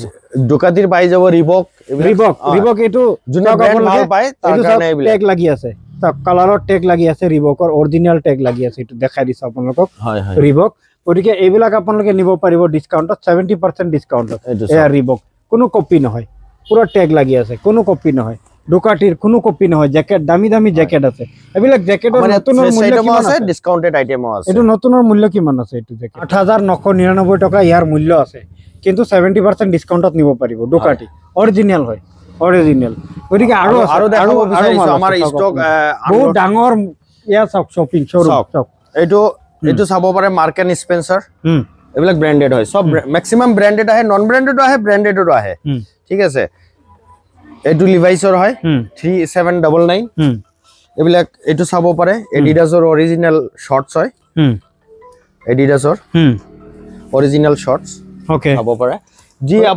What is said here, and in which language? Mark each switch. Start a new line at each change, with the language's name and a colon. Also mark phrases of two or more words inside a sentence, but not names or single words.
Assamese: ডুকাটিৰ পাই যাব ৰিবক এটো জুনা ব্র্যান্ড ভাল পায় তাৰ কাৰণে এইবিলাক ট্যাগ লাগি আছে চাওক কালাৰৰ ট্যাগ লাগি আছে ৰিবকৰ
English: original tag
Assamese: লাগি আছে এটো দেখাই দিছ আপোনালোকক হয় হয় ৰিবক ওদিকে এইবিলাক আপোনালোকে নিব পাৰিব ডিসকাউন্টত 70% ডিসকাউন্টত এয়া ৰিবক কোনো কপি নহয় পুরো ট্যাগ লাগি আছে কোনো কপি নহয় ডুকাটির কোনো কপি নহয় জ্যাকেট দামি জ্যাকেট আছে এবিলাক জ্যাকেটৰ নতুনৰ মূল্য কিমান আছে
English: discounted itemও
Assamese: আছে এটো নতুনৰ মূল্য কিমান আছে এটো জ্যাকেট 8999 টাকা ইয়াৰ মূল্য আছে কিন্তু 70% ডিসকাউন্টত নিব পাৰিব ডুকাটি অৰিজিনাল হয় অৰিজিনাল ওদিকে আৰু দেখাব বিচাৰিছো আমাৰ ষ্টক বহুত ডাঙৰ ইয়া
English: shopping showroom
Assamese: সব এটো চাব পাৰে মার্ক এন্ড স্পেন্সার এবিলাক ব্র্যান্ডেড হয় সব
English: maximum branded
Assamese: আহে
English: non brandedও
Assamese: আহে ব্র্যান্ডেডও আহে ঠিক আছে এটো লিভাইসৰ হয় 3799 এবিলাক এটো চাব পাৰে এডিডাসৰ
English: original shorts
Assamese: হয় এডিডাসৰ
English: original shorts
Assamese: ওকে চাব পাৰে জি আপনি